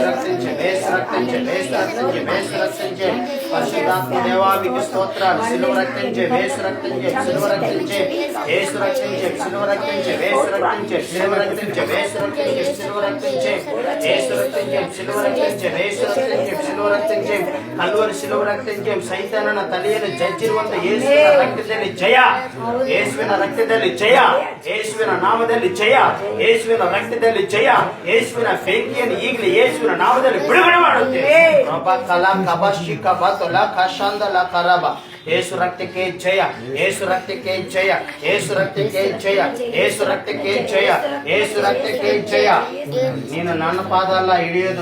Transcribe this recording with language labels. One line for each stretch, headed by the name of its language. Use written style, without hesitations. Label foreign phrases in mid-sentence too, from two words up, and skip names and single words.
Telugu: రక్తించే యేసు రక్తించే యేసు రక్తించే యేసు రక్తించే పరిశుద్ధాత్మ దేవా మీకు స్తోత్రాలు సిలువ రక్తించే యేసు రక్తించే సిలువ రక్తించే యేసు రక్తించే సిలువ రక్తించే యేసు రక్తించే సిలువ రక్తించే యేసు రక్తించే సిలువ రక్తించే యేసు రక్తించే సిలువ రక్తించే యేసు రక్తించే సిలువ రక్తించే కల్వరి
Kannada: ಸಿಲುವ ರಕ್ತಕ್ಕೆ ಸೈತಾನನ ತಲೆಯನ್ನು ಜಜ್ಜಿರುವಂತ ಯೇಸುವಿನ ರಕ್ತದಲ್ಲಿ ಜಯ ಯೇಸುವಿನ ರಕ್ತದಲ್ಲಿ ಜಯ ಯೇಸುವಿನ ನಾಮದಲ್ಲಿ ಜಯ ಯೇಸುವಿನ ರಕ್ತದಲ್ಲಿ ಜಯ ಯೇಸುವಿನ ಬೆಂಕಿಯನ್ನು ಈಗಲೇ ಯೇಸುವಿನ ನಾಮದಲ್ಲಿ ಬಿಡುಗಡೆ ಮಾಡುತ್ತೇವೆ ಯೇಸು ರಕ್ತಕ್ಕೆ ಜಯ ಯೇಸು ರಕ್ತಕ್ಕೆ ಜಯ ಯೇಸು ರಕ್ತಕ್ಕೆ ಜಯ ಯೇಸು ರಕ್ತಕ್ಕೆ ಜಯ ಯೇಸು ರಕ್ತಕ್ಕೆ ಜಯ ನೀನು ನನ್ನ ಪಾದ ಅಲ್ಲ ಹಿಡಿಯೋದು